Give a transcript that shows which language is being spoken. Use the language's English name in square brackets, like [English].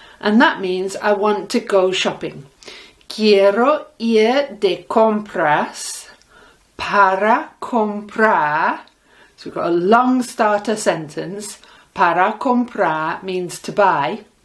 [English] And that means I want to go shopping. [Spanish] Quiero ir de compras para comprar. [English] So we've got a long starter sentence. Para comprar means to buy.